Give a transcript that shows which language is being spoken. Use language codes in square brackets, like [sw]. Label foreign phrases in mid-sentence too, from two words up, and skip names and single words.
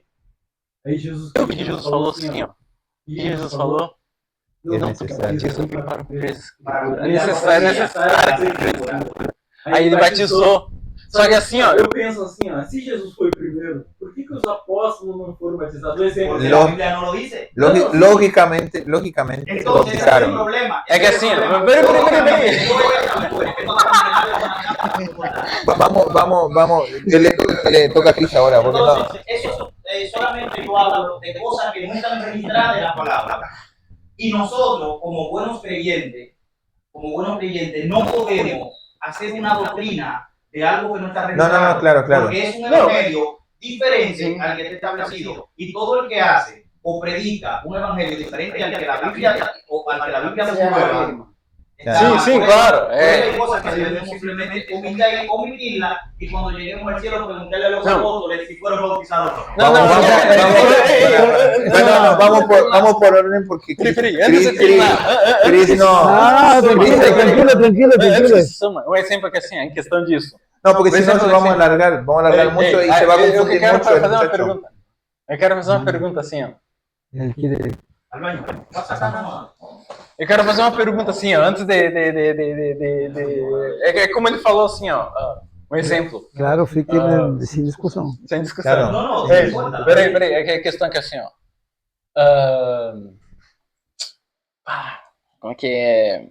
[pt] Aí Jesus falou assim, ó, e Jesus falou, eu não preciso para o é necessário. Aí ele batizou. Só que assim, ó, eu penso assim, ó, se Jesus foi primeiro, por que os apóstolos não foram batizados? [es] Porque la Biblia no lo dice. Lógicamente Entonces, ese es el problema. [pt] É que assim, [es] vamos, le toca a Cris ahora, porque no. Entonces, eso solamente yo hablo de cosas que no están registradas en la palabra. Y nosotros, como buenos creyentes, no podemos hacer una doctrina de algo que no está registrado. No, claro. Porque es un evangelio diferente al que está establecido. Y todo el que hace o predica un evangelio diferente al que la Biblia nos prueba. Sí, claro. Hay cosas que debemos simplemente omitirla y cuando lleguemos al cielo preguntarle a los apóstoles si fueron bautizados. Vamos por orden porque Cris Ah, tranquilo. [pt] Um exemplo que assim, em questão disso. [es] No, porque si no vamos a alargar mucho y se va a confundir mucho. [pt] Eu quero fazer uma pergunta assim, ó. [es] Él quiere... [pt] Eu quero fazer uma pergunta assim, ó, antes é como ele falou assim, ó, um exemplo. [es] Claro, fique sin discusión. [pt] Sem discussão. Claro. Peraí, é que a questão é que assim, ó. Como é que é?